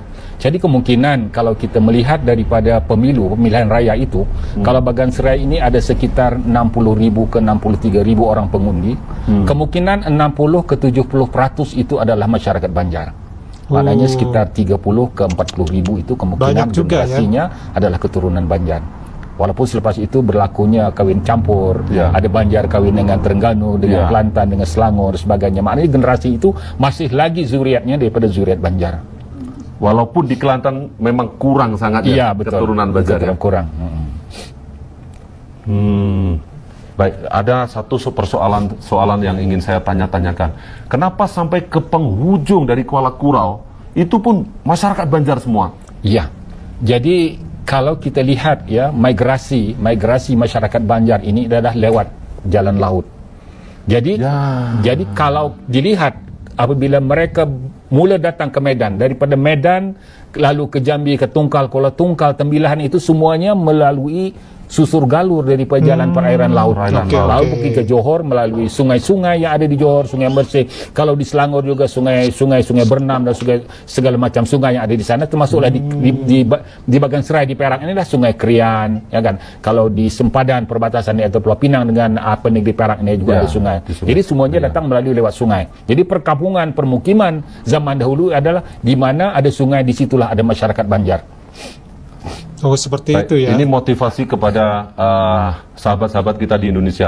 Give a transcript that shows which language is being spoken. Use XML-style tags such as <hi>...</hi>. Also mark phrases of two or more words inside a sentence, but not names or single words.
<ms>Jadi kemungkinan kalau kita melihat daripada pemilihan raya itu, kalau Bagan Serai ini ada sekitar 60.000 ke 63.000 orang pengundi, kemungkinan 60 ke 70% itu adalah masyarakat Banjar. Maknanya sekitar 30 ke 40.000 itu kemungkinan Banyak juga, ya? generasinya adalah keturunan Banjar. Walaupun selepas itu berlakunya kawin campur, Ya. ada Banjar kawin dengan Terengganu, dengan Ya. Kelantan, dengan Selangor dan sebagainya. Maknanya generasi itu masih lagi zuriatnya daripada zuriat Banjar. Walaupun di Kelantan memang kurang sangat Iya, ya betul. keturunan Banjar ya. Kurang. Baik, ada satu soalan yang ingin saya tanya-tanyakan. Kenapa sampai ke penghujung dari Kuala Kurau itu pun masyarakat Banjar semua? Iya. Jadi kalau kita lihat ya migrasi masyarakat Banjar ini adalah lewat jalan laut. Jadi Ya. jadi kalau dilihat apabila mereka mula datang ke Medan, daripada Medan lalu ke Jambi, ke Tungkal, Kuala Tungkal, Tembilahan, itu semuanya melalui susur galur daripada jalan perairan laut. Lalu pergi ke Johor melalui sungai-sungai yang ada di Johor, Sungai Mersey. Kalau di Selangor juga Sungai Bernam dan segala macam sungai yang ada di sana, termasuklah di bagian Serai di Perak inilah Sungai Krian, ya kan. Kalau di Sempadan perbatasan atau Pulau Pinang dengan negeri Perak ini juga ada sungai. Jadi semuanya datang melalui lewat sungai. Jadi perkampungan permukiman zaman dahulu adalah di mana ada sungai, disitulah ada masyarakat Banjar. Oh, seperti Baik, itu ya. ini motivasi kepada sahabat-sahabat kita di Indonesia.</ms>